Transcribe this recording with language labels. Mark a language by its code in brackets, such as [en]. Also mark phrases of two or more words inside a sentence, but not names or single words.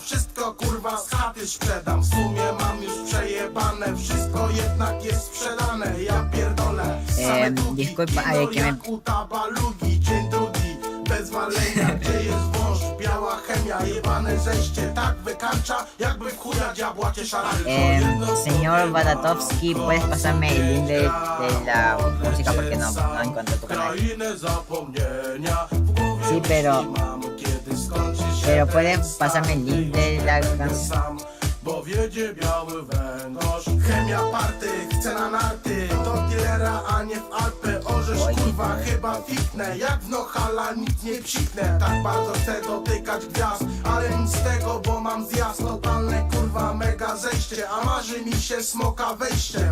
[pl] Wszystko kurwa z chaty sprzedam. W sumie mam już przejebane. Wszystko jednak jest sprzedane. Ja pierdolę. Same długi, kino jak u tabalugi. Dzień drugi bez walenia. Gdzie jest wąż? Biała chemia. Jebane zejście tak wykańcza, jakby w chuja diabła cię szarali. [es] Señor Badatowski, ¿puedes pasarme el link de la música? Porque no encuentro tu canal. Sí, pero puedes pasarme el link de la canción. [pl] Bo wiedzie biały węgorz. Chemia party, chce na narty. Do dealera, a nie w Alpy. Orzesz kurwa, chyba fitnę. Jak w Nohala nic nie psiknę. Tak bardzo chcę dotykać gwiazd, ale nic z tego, bo mam zjazd. Totalne kurwa mega zejście. A marzy mi się smoka wejście.